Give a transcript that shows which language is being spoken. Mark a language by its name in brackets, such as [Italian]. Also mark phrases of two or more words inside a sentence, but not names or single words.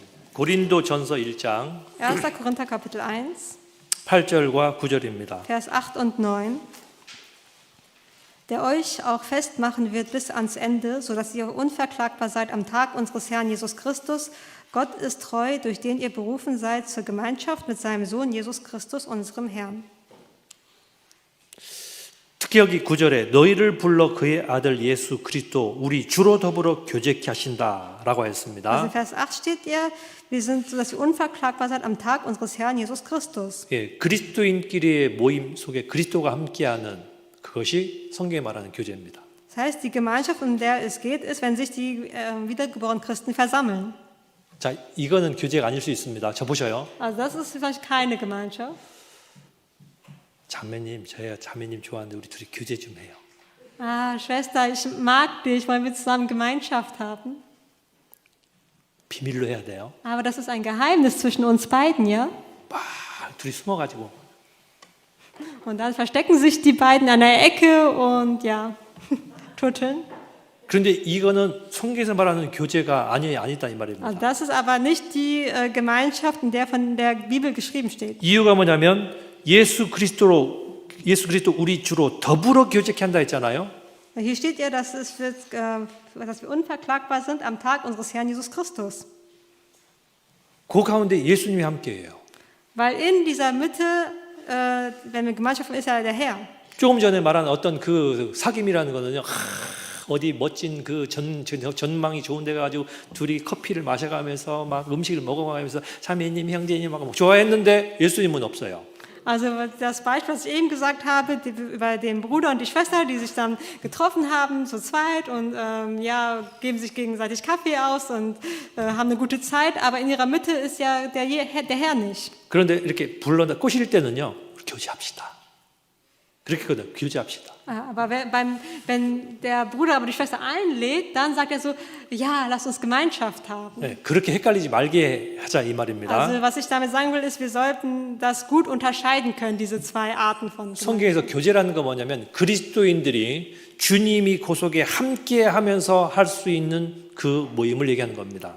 [Korean] 고린도전서 1장 1. [German] Korinther Kapitel 1, [Korean] 8절과 9절입니다. [German] Vers 8 und 9. Der euch auch festmachen wird bis ans Ende, sodass ihr unverklagbar seid am Tag unseres Herrn Jesus Christus. Gott ist treu, durch den ihr berufen seid zur Gemeinschaft mit seinem Sohn Jesus Christus, unserem Herrn. [Korean] 특히 여기 9절에 너희를 불러 그의 아들 예수 그리스도 우리 주로 더불어 교제케 하신다라고 [German] Also [Korean] 했습니다. [German] in Vers 8 steht ja, wir sind so, dass ihr unverklagbar seid am Tag unseres Herrn Jesus Christus. [Korean] 예, 그리스도인끼리의 모임 속에 그리스도가 함께하는 그것이 성경이 말하는 교제입니다. [German] Das heißt, die Gemeinschaft, um der es geht, ist, wenn sich die wiedergeborenen Christen versammeln. [Korean] 자, 이거는 교제가 아닐 수 있습니다. 저 보셔요. [German] Also das ist vielleicht keine Gemeinschaft. [Korean] 자매님, 저야 자매님 좋아하는데 우리 둘이 교제 좀 해요. [German] Ah, Schwester, ich mag dich, wollen wir zusammen Gemeinschaft haben? [Korean] 비밀로 해야 돼요. [German] Aber das ist ein Geheimnis zwischen uns beiden, ja? [Korean] 막 둘이 숨어가지고 [German] Und dann verstecken sich die beiden an der Ecke und ja, tutteln. [Korean] 그런데 이거는 성경에서 말하는 교제가 아니다 이 [German] Also [Korean] 말입니다. [German] das ist aber nicht die Gemeinschaft, in der von der Bibel geschrieben steht. [Korean] 이유가 뭐냐면 예수 그리스도 우리 주로 더불어 교제케 한다 했잖아요. [German] Hier steht ja, dass wir unverklagbar sind am Tag unseres Herrn Jesus Christus. [Korean] 그 가운데 예수님이 함께해요. [German] Weil in dieser Mitte, wenn wir Gemeinschaft haben, ist ja der Herr. [Korean] 조금 전에 말한 어떤 그 사귐이라는 거는요. 어디 멋진 그 전망이 좋은 데 가지고 둘이 커피를 마셔가면서 막 음식을 먹어가면서 자매님, 형제님 하고 좋아했는데 예수님은 없어요. [German] Also das Beispiel, was ich eben gesagt habe, über den Bruder und die Schwester, die sich dann getroffen haben, zu zweit und ja, geben sich gegenseitig Kaffee aus und haben eine gute Zeit, aber in ihrer Mitte ist ja der Herr nicht. [Korean] 그런데 이렇게 불러다 꼬실 때는요, 우리 교제합시다. 그렇게 거든 교제합시다. [German] Aber wenn der Bruder aber die Schwester einlädt, dann sagt er so, ja, lass uns Gemeinschaft haben. [Korean] 네, 그렇게 헷갈리지 말게 하자 이 말입니다. [German] Also was ich damit sagen will, ist, wir sollten das gut unterscheiden können, diese zwei Arten von Gemeinschaft. [Korean] 성경에서 교제라는 건 뭐냐면 그리스도인들이 주님이 그 속에 함께하면서 할 수 있는 그 모임을 얘기하는 겁니다.